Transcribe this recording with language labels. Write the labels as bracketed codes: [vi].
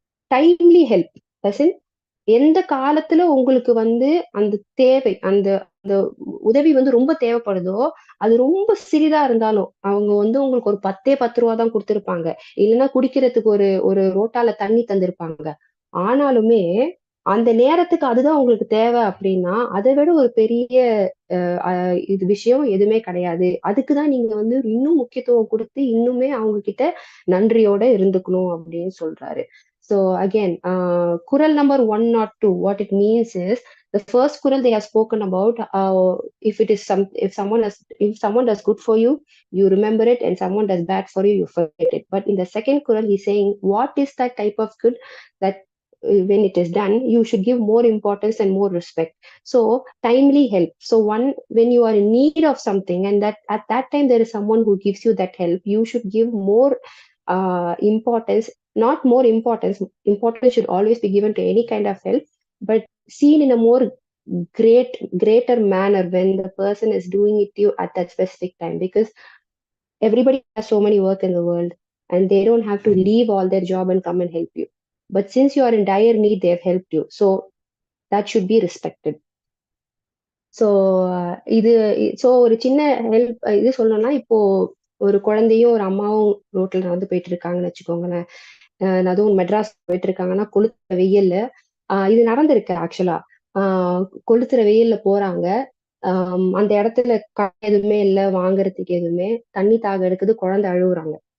[ta] Timely help, எந்த காலத்துல உங்களுக்கு வந்து அந்த தேவை, அந்த அந்த உதவி வந்து ரொம்ப தேவைப்படுதோ, அது ரொம்ப சிறிதா இருந்தாலும் அவங்க வந்து உங்களுக்கு ஒரு 10 ரூபா தான் கொடுத்திருப்பாங்க, இல்லைன்னா குடிக்கிறதுக்கு ஒரு ஒரு ரோட்டால தண்ணி தந்திருப்பாங்க. ஆனாலுமே அந்த நேரத்துக்கு அதுதான் உங்களுக்கு தேவை அப்படின்னா அதை விட ஒரு பெரிய இது விஷயம் எதுவுமே கிடையாது. அதுக்குதான் நீங்க வந்து இன்னும் முக்கியத்துவம் கொடுத்து இன்னுமே அவங்க கிட்ட நன்றியோட இருந்துக்கணும் அப்படின்னு சொல்றாரு. [en] So again, Kural number 102, what it means is the first Kural they have spoken about, if someone does good for you, you remember it, and someone does bad for you, you forget it. But in the second Kural, he's saying what is that type of good that when it is done, you should give more importance and more respect. So timely help. So when you are in need of something, and that at that time there is someone who gives you that help, you should give more importance. Not more importance, importance should always be given to any kind of help, but seen in a more greater manner when the person is doing it to you at that specific time, because everybody has so many work in the world and they don't have to leave all their job and come and help you. But since you are in dire need, they have helped you, so that should be respected. [ta] So இது ஒரு சின்ன help இது சொல்லணும்னா, இப்போ ஒரு குழந்தையும் ஒரு அம்மாவும் ரோட்ல நடந்து போயிட்டு இருக்காங்கன்னு வச்சுக்கோங்களேன். அதுவும் மெட்ராஸ் போயிட்டு இருக்காங்கன்னா கொளுத்துற வெயில்ல, இது நடந்திருக்கு ஆக்சுவலா. கொளுத்துற வெயில்ல போறாங்க. அந்த இடத்துல எதுவுமே இல்லை, வாங்குறதுக்கு எதுவுமே, தண்ணி தாக எடுக்குது, குழந்தை அழுகுறாங்க.